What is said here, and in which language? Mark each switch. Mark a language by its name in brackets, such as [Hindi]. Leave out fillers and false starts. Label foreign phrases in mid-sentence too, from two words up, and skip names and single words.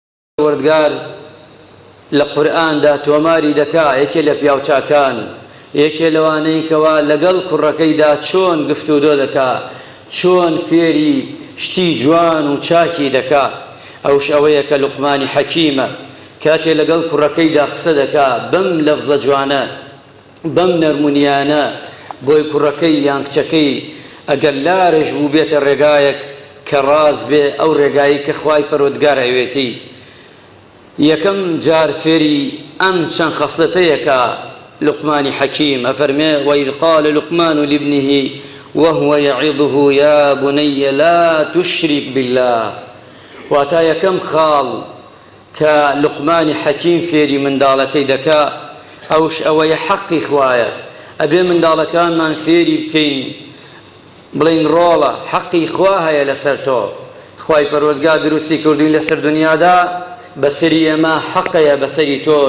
[Central Kurdish] وردگار لە قورئاندا تۆماری دەکا یەکێ لە پیاوچاکان یەکێ لەوانەی کەوا لەگەڵ کوڕەکەیدا چۆن گفتوگۆ دەکا چۆن فێری شتی جوان و چاکی دەکا ئەوش ئەوەیە کە لوقمانی حەکیمە کاتێ لەگەڵ کوڕەکەیدا قسە دەکا بەم لەفزە جوانە بەم نەرمونیانە بۆی کوڕەکەی یان کچەکەی ئەگەر لارێژ بوو بێتە ڕێگایەک کە ڕاز بێ ئەو ڕێگایی کە خوای پەروەردگار ئەوێتی. یەکەم جار فێری ئەم چەند خەسڵەتەیەکە لوقمانی حەکیم ئەفەرمێ [Arabic] وإذ قال لقمان لابنه وهو يعظه يا بني لا تشرك بالله. [Central Kurdish] واتە یەکەم خاڵ کە لوقمانی حەکیم فێری منداڵەکەی دەکا ئەوش ئەوەیە حەقی خوایە ئەبێ منداڵەکانمان فێری بکەین بڵین ڕۆڵە حەقی خوا هەیە لەسەر تۆ خوای پەروەردگار دروستی کردوین لەسەر دنیادا بەسەری ئێمە حەقەیە بەسەری تۆش.